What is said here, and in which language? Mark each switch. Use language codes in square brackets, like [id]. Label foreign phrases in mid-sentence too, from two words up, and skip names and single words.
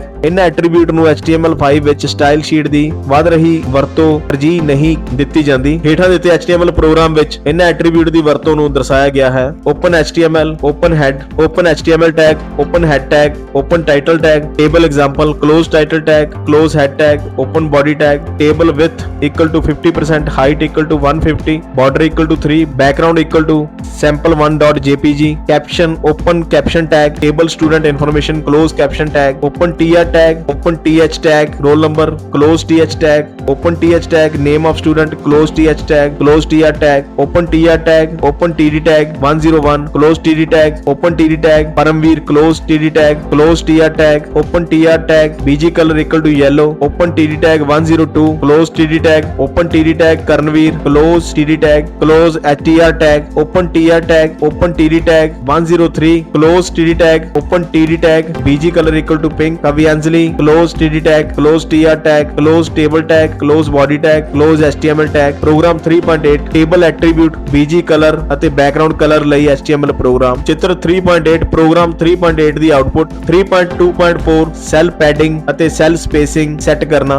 [pa] ਇਹਨਾਂ ਐਟਰੀਬਿਊਟ ਨੂੰ HTML5 ਵਿੱਚ [en] style sheet [pa] ਦੀ ਵੱਧ ਰਹੀ ਵਰਤੋਂ ਤਰਜੀਹ ਨਹੀਂ ਦਿੱਤੀ ਜਾਂਦੀ। ਹੇਠਾਂ ਦਿੱਤੇ [en] HTML program [pa] ਵਿੱਚ ਇਹਨਾਂ ਐਟਰੀਬਿਊਟ ਦੀ ਵਰਤੋਂ ਨੂੰ ਦਰਸਾਇਆ ਗਿਆ ਹੈ। [en] open HTML, open head, open HTML tag, open head tag, open title tag, table example, close title tag, close head tag, open body tag, table width equal to 50%, height equal to 150, border equal to 3, background equal to sample1.jpg, caption, open caption tag, table student information, close caption tag, open TR tag, open TH tag, roll number, close TH tag, open TH tag, name of student, close TH tag, close TR tag, open TR tag, open TD tag 101, close TD tag, open TD tag, Paramveer, close TD tag, close TR tag, open TR tag, BG color equal to yellow, open TD tag 102, close TD tag, open TD tag, Karnveer, close TD tag, close TR tag, open TR tag, open TD tag 103, close TD tag, open TD tag, BG color equal to pink, Kavyanjali Kavyanjali, close TD tag, close TR tag, close table tag, close body tag, close HTML tag. [pa] ਪ੍ਰੋਗਰਾਮ 3.8 [en] table attribute, BG color [pa] ਅਤੇ [en] background color [pa] ਲਈ [en] HTML program. [pa] ਚਿੱਤਰ 3.8 ਪ੍ਰੋਗਰਾਮ 3.8 ਦੀ ਆਉਟਪੁੱਟ। 3.2.4 [en] cell padding [pa] ਅਤੇ [en] cell spacing set [pa] ਕਰਨਾ।